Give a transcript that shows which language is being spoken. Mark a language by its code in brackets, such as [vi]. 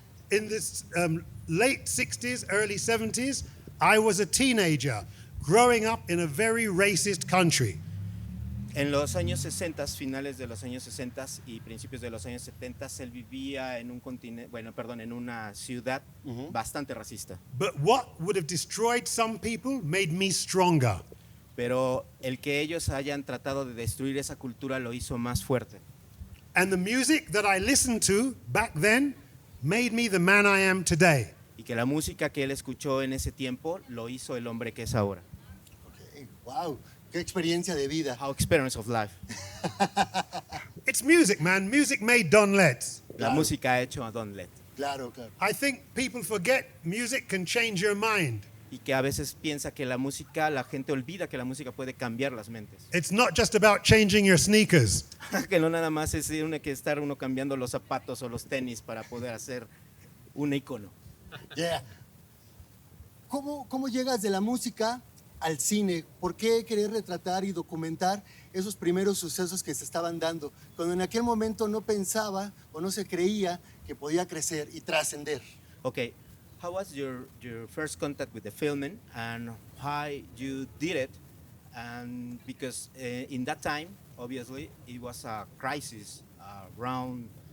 [en] In this late 60s, early 70s, I was a teenager growing up in a very racist country. [es] En los años 60, finales de los años 60 y principios de los años 70, él vivía en un continente, en una ciudad bastante racista. [en] But what would have destroyed some people made me stronger. [es] Pero el que ellos hayan tratado de destruir esa cultura lo hizo más fuerte. [en] And the music that I listened to back then made me the man I am today. [es] Y que la música que él escuchó en ese tiempo lo hizo el hombre que es ahora. [en] Okay. [es] Wow, qué experiencia de vida. [en] How experience of life. It's music, man. Music made Don Letts. [es] La música ha hecho a Don Let. Claro. [en] I think people forget music can change your mind. [es] Y que a veces piensa que la música, la gente olvida que la música puede cambiar las mentes. [en] It's not just about changing your sneakers. [es] Que no nada más es que estar uno cambiando los zapatos o los tenis para poder hacer un icono. [en] Yeah. [es] ¿Cómo llegas de la música al cine? ¿Por qué querer retratar y documentar esos primeros sucesos que se estaban dando? Cuando en aquel momento no pensaba o no se creía que podía crecer y trascender. [en] Okay, how was your first contact with the filming and why you did it? And because in that time, obviously, it was a crisis around